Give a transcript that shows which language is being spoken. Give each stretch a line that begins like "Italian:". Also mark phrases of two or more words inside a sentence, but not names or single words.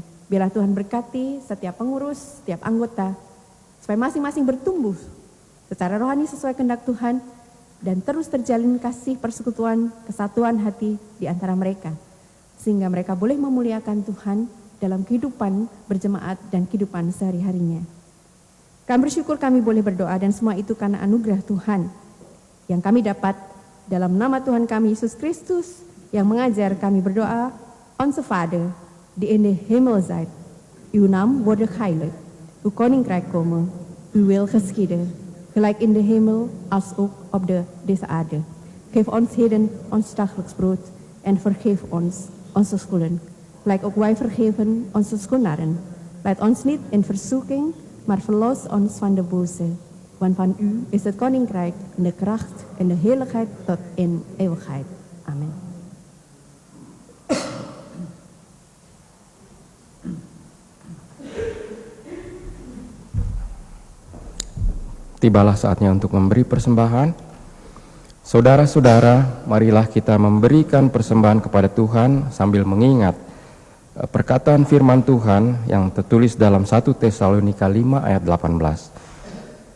Indonesian: Biarlah Tuhan berkati setiap pengurus, setiap anggota, supaya masing-masing bertumbuh secara rohani sesuai kehendak Tuhan, dan terus terjalin kasih persekutuan, kesatuan hati di antara mereka, sehingga mereka boleh memuliakan Tuhan dalam kehidupan berjemaat dan kehidupan sehari-harinya. Kami bersyukur kami boleh berdoa, dan semua itu karena anugerah Tuhan yang kami dapat dalam nama Tuhan kami Yesus Kristus yang mengajar kami berdoa.
Dutch: Onze Vader, die in de hemel zijt, uw naam wordt geheiligd, uw koninkrijk komen, uw wil geschieden, gelijk in de hemel als ook op deze aarde. Geef ons heden ons dagelijks brood en vergeef ons onze schulden, gelijk ook wij vergeven onze schuldenaren. Leid ons niet in verzoeking, maar verlos ons van de boze. Want van u is het koninkrijk en de kracht en de heerlijkheid tot in eeuwigheid. Amen.
Indonesian: Tibalah saatnya untuk memberi persembahan. Saudara-saudara, marilah kita memberikan persembahan kepada Tuhan sambil mengingat perkataan firman Tuhan yang tertulis dalam 1 Tesalonika 5 ayat 18.